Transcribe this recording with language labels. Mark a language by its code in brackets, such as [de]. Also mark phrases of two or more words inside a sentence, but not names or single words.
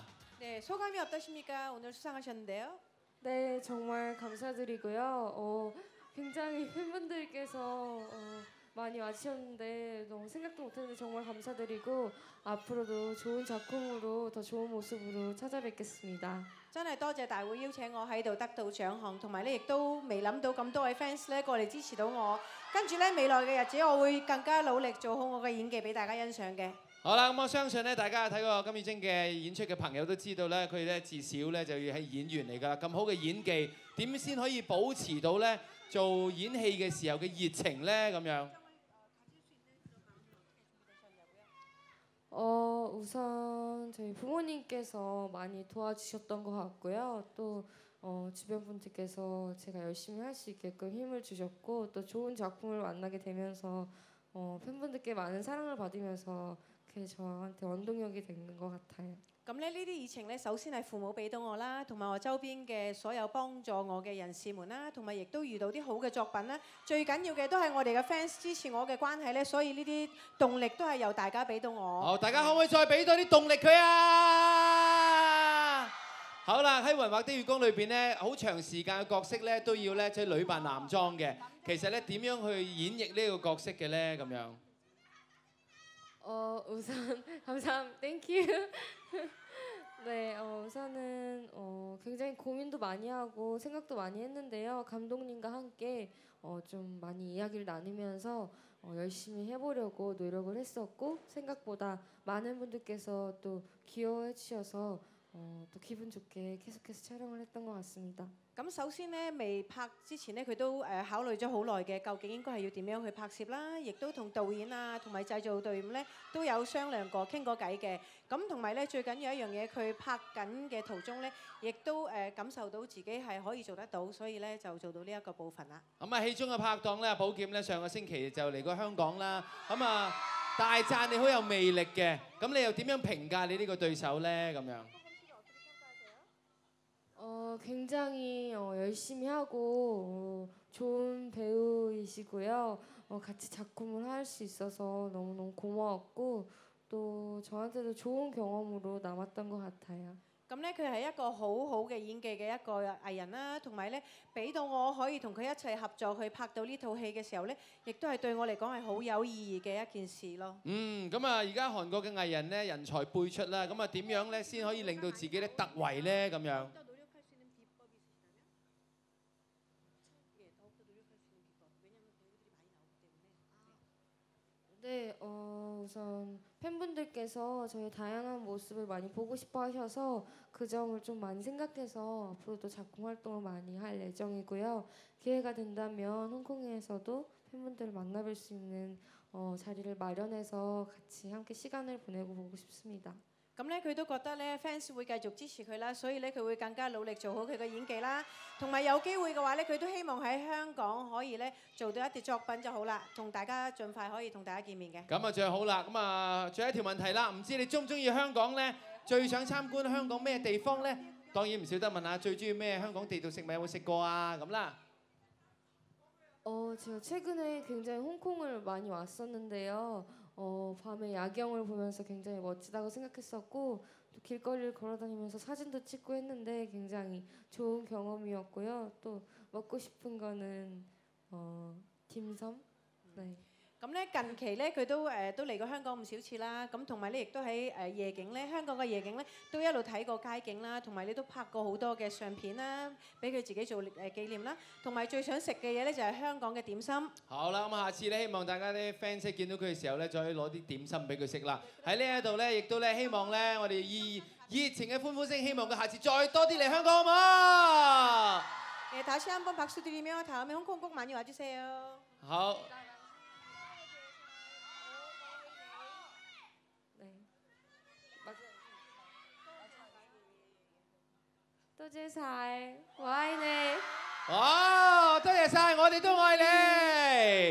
[ko] 네, 소감이 어떠십니까? 오늘 수상하셨는데요. 네, 정말 감사드리고요. 굉장히 팬분들께서 많이 와주셨는데 너무 생각도 못했는데 정말 감사드리고 앞으로도 좋은 작품으로 더 좋은 모습으로 찾아뵙겠습니다. [yue] 真係多謝大會邀請我喺度得到獎項，同埋咧亦都未諗到咁多位 fans 咧過嚟支持到我。跟住咧未來嘅日子，我會更加努力做好我嘅演技俾大家欣賞嘅。好啦，咁我相信咧，大家睇過金宇彬嘅演出嘅朋友都知道咧，佢咧至少咧就要係演員嚟㗎。咁好嘅演技，點先可以保持到咧做演戲嘅時候嘅熱情咧？咁樣。 [ko] 우선 저희 부모님께서 많이 도와주셨던 것 같고요. 또 주변 분들께서 제가 열심히 할 수 있게끔 힘을 주셨고 또 좋은 작품을 만나게 되면서 팬분들께 많은 사랑을 받으면서 그게 저한테 원동력이 된 것 같아요. [yue] 咁咧呢啲熱情咧，首先係父母俾到我啦，同埋我周邊嘅所有幫助我嘅人士們啦，同埋亦都遇到啲好嘅作品啦。最緊要嘅都係我哋嘅 fans 支持我嘅關係咧，所以呢啲動力都係由大家俾到我。好，大家可唔可以再俾多啲動力佢啊？好啦，喺《雲畫的月光》裏邊咧，好長時間嘅角色咧都要咧即係女扮男裝嘅。其實咧點樣去演繹呢個角色嘅咧？咁樣。 [ko] 우선 감사합니다. [en] Thank you. [ko] 네, 우선은 굉장히 고민도 많이 하고 생각도 많이 했는데요. 감독님과 함께 좀 많이 이야기를 나누면서 열심히 해보려고 노력을 했었고 생각보다 많은 분들께서 또 귀여워해 주셔서 또 기분 좋게 계속해서 촬영을 했던 것 같습니다. [yue] 咁首先咧，未拍之前咧，佢都考慮咗好耐嘅，究竟應該係要點樣去拍攝啦，亦都同導演啊同埋製造隊伍咧都有商量過、傾過偈嘅。咁同埋咧，最緊要一樣嘢，佢拍緊嘅途中咧，亦都感受到自己係可以做得到，所以咧就做到呢一個部分啦。咁啊，戲中嘅拍檔咧，寶劍咧上個星期就嚟過香港啦。咁啊，大讚你好有魅力嘅。咁你又點樣評價你呢個對手咧？咁樣。 [ko] 굉장히 열심히 하고 좋은 배우이시고요. 같이 작품을 할 수 있어서 너무너무 고마웠고 또 저한테도 좋은 경험으로 남았던 것 같아요. [yue] 咁咧，佢係一個好好嘅演技嘅一個藝人啦，同埋咧，俾到我可以同佢一齊合作去拍到呢套戲嘅時候咧，亦都係對我嚟講係好有意義嘅一件事咯。咁啊，而家韓國嘅藝人咧人才輩出啦，咁啊點樣咧先可以令到自己咧突圍咧咁樣？ [ko] 네, 우선 팬분들께서 저의 다양한 모습을 많이 보고 싶어 하셔서 그 점을 좀 많이 생각해서 앞으로도 작품 활동을 많이 할 예정이고요. 기회가 된다면 홍콩에서도 팬분들을 만나뵐 수 있는 자리를 마련해서 같이 함께 시간을 보내고 보고 싶습니다. [yue] 咁咧，佢都覺得咧 fans 會繼續支持佢啦，所以咧佢會更加努力做好佢嘅演技啦，同埋有機會嘅話咧，佢都希望喺香港可以咧做到一啲作品就好啦，同大家盡快可以同大家見面嘅。咁啊最好啦，咁啊最後一條問題啦，唔知你中唔中意香港咧？最想參觀香港咩地方咧？當然唔少得問下最中意咩香港地道食物有冇食過啊？咁啦。 [ko] 제가 최근에 굉장히 홍콩을 많이 왔었는데요. 밤에 야경을 보면서 굉장히 멋지다고 생각했었고 또 길거리를 걸어다니면서 사진도 찍고 했는데 굉장히 좋은 경험이었고요. 또 먹고 싶은 거는 딤섬. 네. [yue] 咁咧近期咧佢都嚟過香港唔少次啦，咁同埋咧亦都喺夜景咧，香港嘅夜景咧都一路睇過街景啦，同埋你都拍過好多嘅相片啦，俾佢自己做紀念啦，同埋最想食嘅嘢咧就係香港嘅點心。好啦，咁下次咧希望大家啲 fans 見到佢嘅時候咧，再可以攞啲點心俾佢食啦。喺呢一度咧，亦都咧希望咧我哋以熱情嘅歡呼聲，希望佢下次再多啲嚟香港，好唔好？ [ko] 다시 한번 박수 드리며 다음에 홍콩 꼭 많이 와주세요. [yue] 好。多謝晒，我愛你。哇！多謝晒，我哋都愛你。